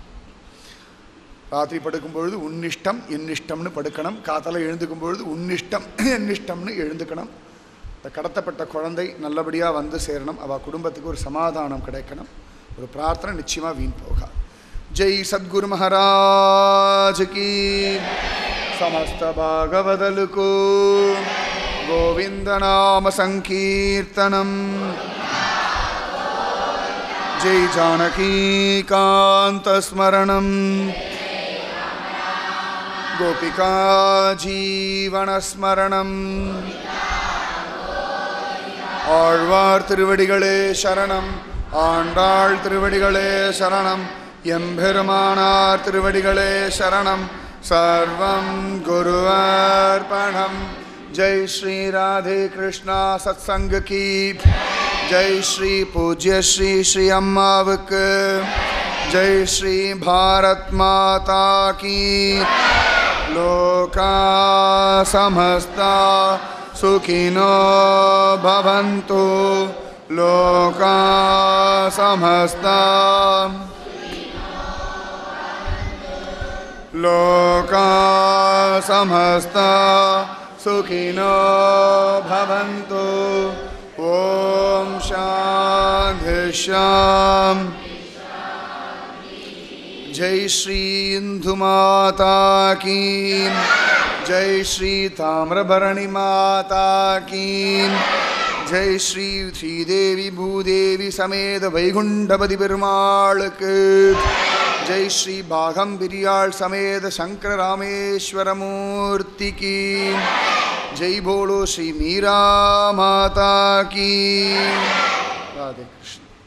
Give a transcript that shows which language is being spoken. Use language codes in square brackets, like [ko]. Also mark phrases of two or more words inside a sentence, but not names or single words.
[ta] ராத்திரி படுக்கும் பொழுது உன்னிஷ்டம் என்னிஷ்டம்னு படுக்கணும். காத்தால எழுந்துக்கும் பொழுது உன்னிஷ்டம் என்னிஷ்டம்னு எழுந்துக்கணும். இந்த கடத்தப்பட்ட குழந்தை நல்லபடியாக வந்து சேரணும். அவள் குடும்பத்துக்கு ஒரு சமாதானம் கிடைக்கணும். ஒரு பிரார்த்தனை நிச்சயமாக வீண் போகா. [hi] जय सद्गुरु महाराज की. [sa] समस्त भागवदलुको गोविंद नाम संकीर्तनम. जय जानकी कांत स्मरणम. गोपिका जीवन स्मरणम. [ta] ஆழ்வார் திருவடிகளே சரணம். ஆண்டாள் திருவடிகளே சரணம். எம்பெருமானார் திருவடிகளே சரணம். [sa] सर्वं गुरुर्पणं. [hi] जय श्री राधे कृष्णा सत्संग की जय. श्री पूज्य श्री श्री अम्मावक. जय श्री भारत माता की. [sa] लोका समस्ता सुखिनो भवन्तु. लोका समस्ता लोका समस्ता सुखिनो भवन्तु. ओम शांति शांति. [hi] जय श्री इंदु माता की. जय श्री ताम्रभरणी माता की. जय श्री श्रीदेवी भूदेवी समेत वैकुंठपति पेरुमाल की जय श्री बाघम बिरियाल समेत शंकर रामेश्वर मूर्ति की जय बोलो श्री मीरा माता की राधे कृष्ण।